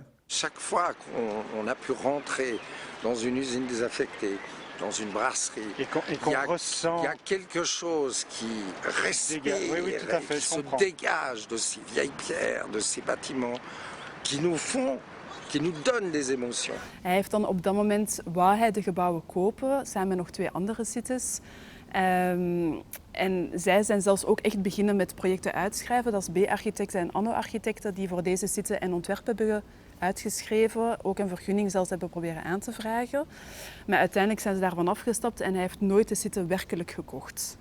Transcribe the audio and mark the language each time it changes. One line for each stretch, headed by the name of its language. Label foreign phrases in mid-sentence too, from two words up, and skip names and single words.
French: Chaque fois qu'on a pu rentrer dans une usine désaffectée, dans une brasserie, Et qu'on ressent... il y a quelque chose qui respire, qui se dégage de ces vieilles pierres, de ces bâtiments, qui nous donnent des émotions.
Dutch: Hij heeft dan op dat moment, wou hij de gebouwen kopen, samen met nog 2 andere sites. En zij zijn zelfs ook echt beginnen met projecten uitschrijven. Dat is B-architecten en anno-architecten die voor deze site een ontwerp hebben uitgeschreven. Ook een vergunning zelfs hebben proberen aan te vragen. Maar uiteindelijk zijn ze daarvan afgestapt en hij heeft nooit de site werkelijk gekocht.